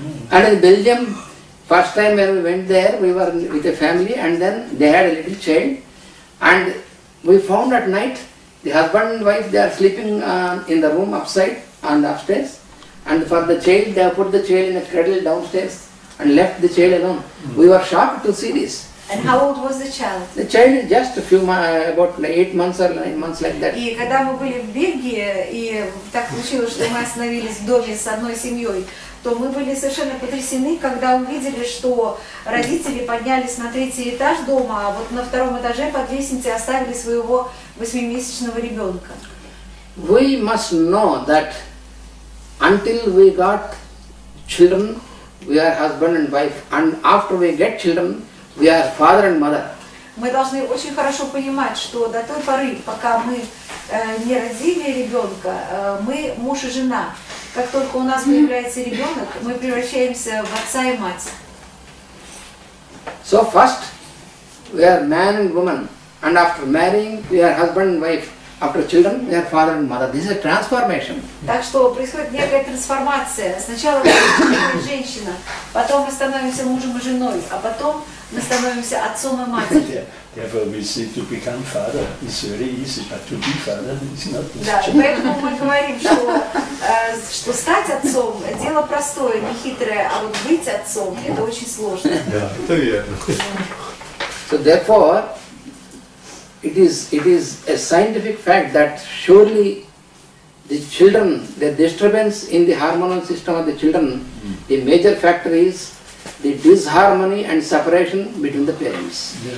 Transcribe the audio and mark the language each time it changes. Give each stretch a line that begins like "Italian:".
English: And in Belgium, first time when we went there, we were with a family, and then they had a little child, and we found at night the husband and wife, they are sleeping in the room upstairs, and for the child, they have put the child in a cradle downstairs and left the child alone. We were shocked to see this. And how old was the child? The child is just a few about 8 months or 9 months like that.
Russian: И когда мы были в Бельгии, и так получилось, что мы остановились в доме с одной семьей, то мы были совершенно потрясены, когда увидели, что родители поднялись на 3-й этаж дома, а вот на 2-м этаже под лестницей оставили своего 8-месячного ребенка.
English: We must know that until we got children, we are husband and wife, and after we get children, we are father and mother.
Russian: Мы должны очень хорошо понимать, что до той поры, пока мы не родили ребенка, мы муж и жена. Как только у нас появляется ребенок, мы превращаемся в отца и мать.
English: So first we are man and woman, and after marrying we are husband and wife. After children we are father and mother. This is a transformation.
Russian: Так что происходит некая трансформация. Сначала мы женщина, потом мы становимся мужем и женой, а потом мы становимся отцом и матерью.
English: Therefore we say to become father is very easy, but to be father is not easy.
Russian: Да, поэтому мы говорим, что стать отцом – дело простое, не хитрое, а вот быть отцом – это очень сложно. Да, это верно.
English: So therefore, it is a scientific fact that surely the children, the disturbance in the hormonal system of the children, the major factor is the disharmony and separation between the parents.